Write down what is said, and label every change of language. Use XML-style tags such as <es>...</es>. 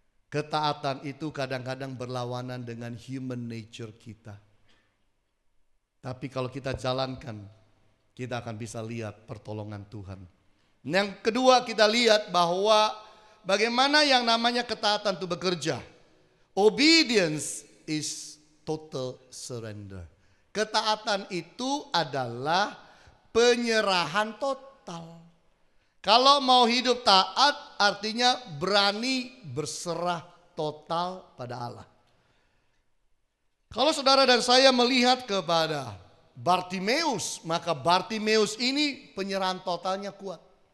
<id>Ketaatan itu kadang-kadang berlawanan dengan</id> <en>human nature</en> <id>kita. Tapi kalau kita jalankan, kita akan bisa lihat pertolongan Tuhan. Yang kedua kita lihat bahwa bagaimana yang namanya ketaatan itu bekerja.</id> <en>Obedience is total surrender.</en> <id>Ketaatan itu adalah penyerahan total. Kalau mau hidup taat artinya berani berserah total pada Allah. Kalau saudara dan saya melihat kepada Bartimeus, maka Bartimeus ini penyerahan totalnya kuat.</id>